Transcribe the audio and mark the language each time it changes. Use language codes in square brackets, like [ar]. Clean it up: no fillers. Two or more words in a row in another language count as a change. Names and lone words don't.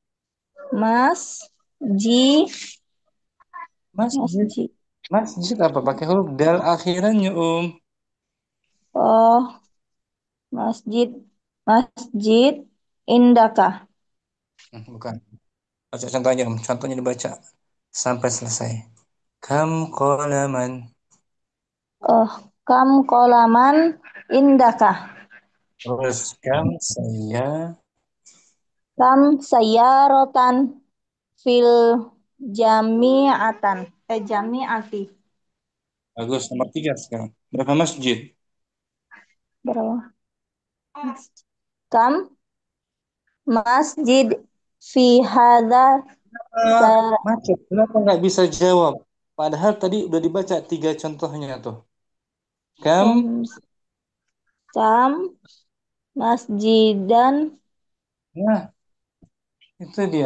[id] Masjid apa? Pakai huruf dal akhirannya, [ar] Oh, masjid indaka. [id] Bukan. Baca contohnya, Contohnya dibaca sampai selesai. [ar] Kam qalaman. Oh, kam kolaman indaka. [id] Terus [ar] Kam sayarotan fil jamiati. [id] bagus nomor 3 sekarang. Berapa masjid? [ar] Berapa? Kam masjid fi hadza [id] Macet. Kenapa nggak bisa jawab? Padahal tadi udah dibaca 3 contohnya tuh. [ar] Kam masjidan. [id] Nah, itu dia.